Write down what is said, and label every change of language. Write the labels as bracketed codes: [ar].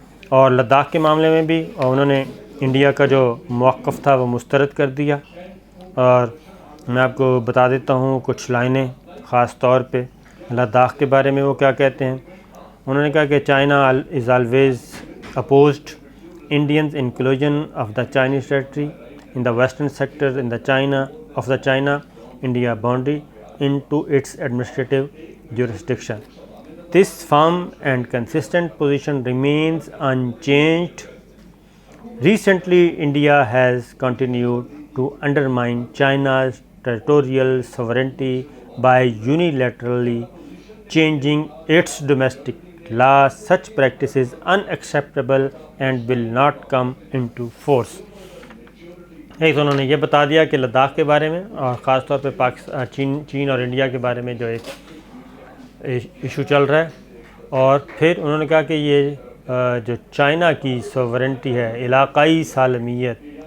[ur] اور لداخ کے معاملے میں بھی انہوں نے انڈیا کا جو موقف تھا وہ مسترد کر دیا۔ اور میں آپ کو بتا دیتا ہوں کچھ لائنیں، خاص طور پہ لداخ کے بارے میں وہ کیا کہتے ہیں۔ انہوں نے کہا کہ [en] China is always opposed Indians inclusion of the Chinese territory in the western sector in the China of the China India boundary into its administrative jurisdiction. This firm and consistent position remains unchanged. Recently, India has continued to undermine China's territorial sovereignty by unilaterally changing its domestic law. Such practice is unacceptable and will not come into force. [ur] ایک تو انہوں نے یہ بتا دیا کہ لداخ کے بارے میں، اور خاص طور پہ چین اور انڈیا کے بارے میں جو ایک ایشو چل رہا ہے، اور پھر انہوں نے کہا کہ یہ جو چائنا کی سوورنٹی ہے، علاقائی سالمیت،